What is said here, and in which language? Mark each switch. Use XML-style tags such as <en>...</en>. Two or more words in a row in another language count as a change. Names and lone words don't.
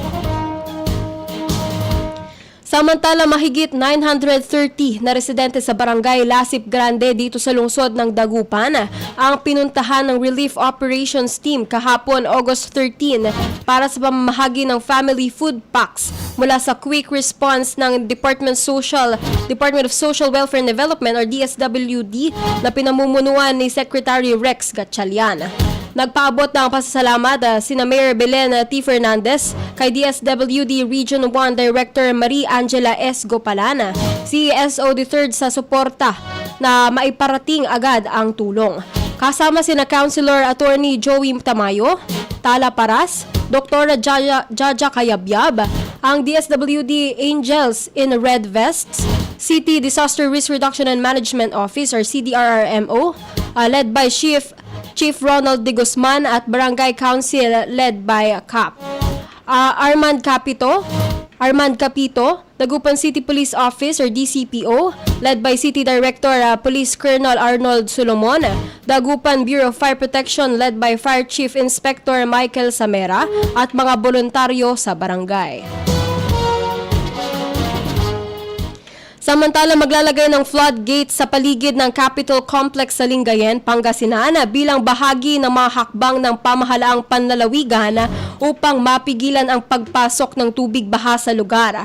<tl>Samantala, mahigit 930 na residente sa barangay Lasip Grande dito sa lungsod ng Dagupan ang pinuntahan ng Relief Operations Team kahapon August 13 para sa pamamahagi ng</tl> <en>family food packs</en> <tl>mula sa</tl> <en>quick response</en> <tl>ng Department of Social Welfare and Development or DSWD na pinamumunuan ni Secretary Rex Gatchalian. Nagpaabot ng pasasalamat sina Mayor Belen T. Fernandez, kay DSWD Region 1 Director Marie Angela S. Gopalana, CESO III sa suporta na maiparating agad ang tulong. Kasama sina Councilor Attorney Joey Tamayo, Tala Paras, Dr. Jaja Kayabyab, ang DSWD Angels in Red Vests, City Disaster Risk Reduction and Management Office or CDRRMO,</tl> <en>led by Chief</en> <tl>Ronald De Guzman at Barangay Council</tl> <en>led by</en> <tl>CAP. Armand Capito, Dagupan City Police Office or DCPO,</tl> <en>led by City Director</en> <tl>Police Colonel Arnold Solomon, Dagupan Bureau of Fire Protection</tl> <en>led by Fire Chief Inspector</en> <tl>Michael Samera at mga voluntaryo sa barangay. Samantala, maglalagay ng floodgates sa paligid ng Capitol Complex sa Lingayen, Pangasinan bilang bahagi ng mga hakbang ng pamahalaang panlalawigan upang mapigilan ang pagpasok ng tubig baha sa lugar.</tl>